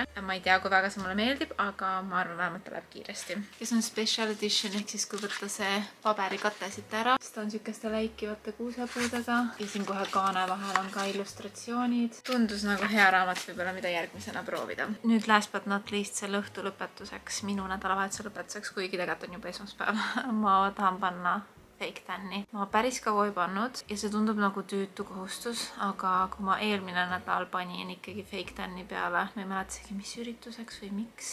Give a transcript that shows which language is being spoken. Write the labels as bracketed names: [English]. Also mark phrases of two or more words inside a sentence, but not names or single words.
[Estonian] Ma ei tea, kui väga see mulle meeldib, aga ma arvan, vähemalt ta läheb kiiresti. Ja see on [English] special edition, [Estonian] ehk siis kui võtta see paberikate siit ära. Ta on siukeste läikivate kuusepuudega ja siin kohe kaane vahel on ka illustratsioonid. Tundus nagu hea raamat võib-olla, mida järgmisena proovida. Nüüd [English] last but not least [Estonian] selle õhtu lõpetuseks, minu nädalavahetuse lõpetuseks, kuigi tegelikult on juba esmaspäev. Ma tahan panna [English] Fake Tanni. [Estonian] Ma päris kaua ei pannud ja see tundub nagu tüütu kohustus, aga kui ma eelmine nädal panin ikkagi [English] Fake Tanni [Estonian] peale, ma ei mäleta isegi, mis ürituseks või miks.